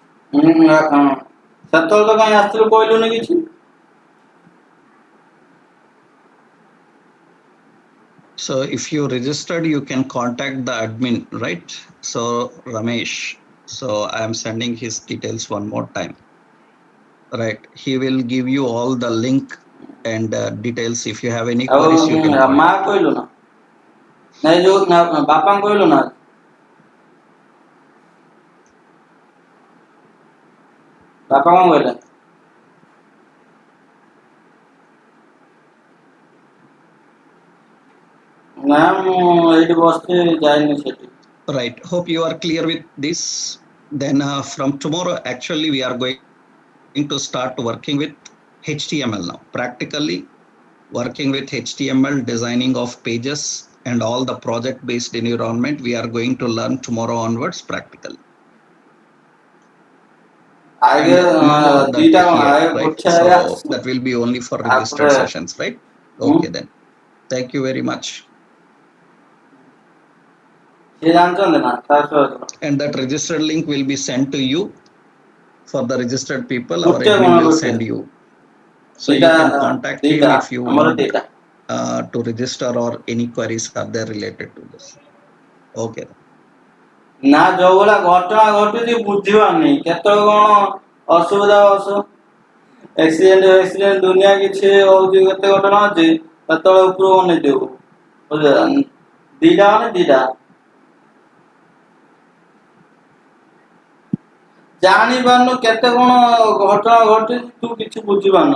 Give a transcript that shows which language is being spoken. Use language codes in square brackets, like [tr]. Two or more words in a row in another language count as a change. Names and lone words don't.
[or] ସେତେବେଳେ ତ କାହିଁ ଆସିଥିଲୁ କହିଲୁନି କିଛି? [en] So if you registered, you can contact the admin, right? So Ramesh, so I am sending his details one more time. Right, he will give you all the link and details. If you have any [or] ଆଉ [en] queries, you can [or] ମା [en] contact him. [or] କହିଲୁ ନା? ନାଇଁ ଯୋଉ ବାପାଙ୍କୁ କହିଲୁ ନା? ବାପା କଣ କହିଲେ? ନା ମୁଁ ଏଇଠି ବସିଛି, ଯାଇନି ସେଠି। [en] Right, hope you are clear with this. Then from tomorrow, actually, we are going to start working with HTML now. Practically working with HTML, designing of pages and all the project-based environment, we are going to learn tomorrow onwards practically. [or] ଆଗେ [en] No more that [or] ଦିଟା କଣ [en] here, [or] ଆଗେ [en] right? [or] ଗୋଟେ ଆଗେ [en] So [or] ଆସିଛି [en] that will be only for registered [or] ତାପରେ [en] sessions, right? Okay then. Thank you very much. [or] ସିଏ ଜାଣିଛନ୍ତି ନା ଶାଶ୍ୱତ? [en] And that registered link will be sent to you. For the registered people, our [or] ଗୋଟେ [en] admin [or] କଣ [en] will [or] ଗୋଟେ? [en] send you. So [or] ଦିଟା [en] you can contact him [or] ଦିଟା [en] if you [or] ଆମର [en] want [or] ଦିଟା। [en] to register or any queries are there related to this. Okay. [or] ନା ଯୋଉ ଭଳିଆ ଘଟଣା ଘଟୁଛି ବୁଝିପାରୁନି, କେତେବେଳେ କଣ ଅସୁବିଧା ଆକ୍ସିଡେଣ୍ଟ ଦୁନିଆ କିଛି ହଉଛି, କେତେ ଘଟଣା ଅଛି, କେତେବେଳେ ଉପରକୁ ଅନେଇଥିବୁ। ବୁଝିଲ, ଦିଟା ମାନେ ଦିଟା ଜାଣିପାରୁନୁ, କେତେ କଣ ଘଟଣା ଘଟୁଛି ତୁ କିଛି ବୁଝିପାରୁନୁ।